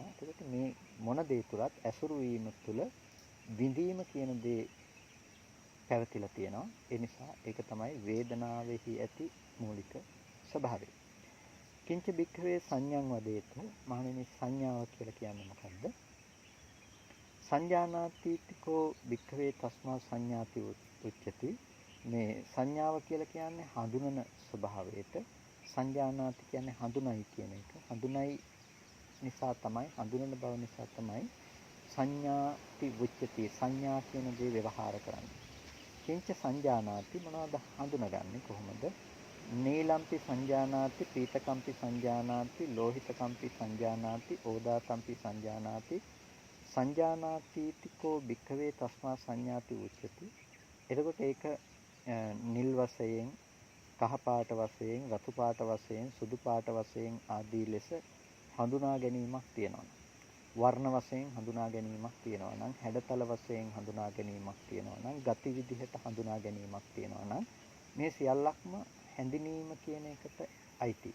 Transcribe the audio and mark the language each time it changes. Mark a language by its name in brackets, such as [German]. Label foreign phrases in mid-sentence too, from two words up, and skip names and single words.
[Sinhala] එතකොට මේ මොන දේ තුලත් ඇසුරු වීම තුල විඳීම කියන දේ පැවතිලා තියෙනවා. ඒ නිසා ඒක තමයි වේදනාවේහි ඇති මූලික ස්වභාවය. [Pali] කිංච බික්ඛවේ සංඥං වදේත. [Sinhala] මහණෙනි සංඥාව කියලා කියන්නේ මොකද්ද? [Pali] සංජානාතිකෝ බික්ඛවේ තස්මා සංඥාති උච්චති. [Sinhala] මේ සංඥාව කියලා කියන්නේ හඳුනන ස්වභාවයට. සංජානාති කියන්නේ හඳුනයි කියන එක. හඳුනයි නිසා තමයි හඳුනන බව නිසා තමයි [Pali] සංඥාති උච්චති. [Sinhala] සංඥා කියන දේ ව්‍යවහාර කරන්නේ. [Pali] කිංච සංජානාති [Sinhala] මොනවද හඳුනගන්නේ කොහොමද? [Pali] නීලම්පි සංජානාති පීතකම්පි සංජානාති ලෝහිතකම්පි සංජානාති ඕදාතම්පි සංජානාති සංජානාතිතිකෝ භික්ඛවේ තස්මා සංඥාති උච්චති. [Sinhala] එතකොට ඒක නිල් වශයෙන්, කහ පාට වශයෙන්, රතු පාට වශයෙන්, සුදු පාට වශයෙන් ආදී ලෙස හඳුනා ගැනීමක් තියෙනවා. වර්ණ වශයෙන් හඳුනා ගැනීමක් තියෙනවා නම්, හැඩතල වශයෙන් හඳුනා ගැනීමක් තියෙනවා නම්, ගති විදිහට හඳුනා ගැනීමක් තියෙනවා නම් මේ සියල්ලක්ම හැඳිනීම කියන එකට අයිති.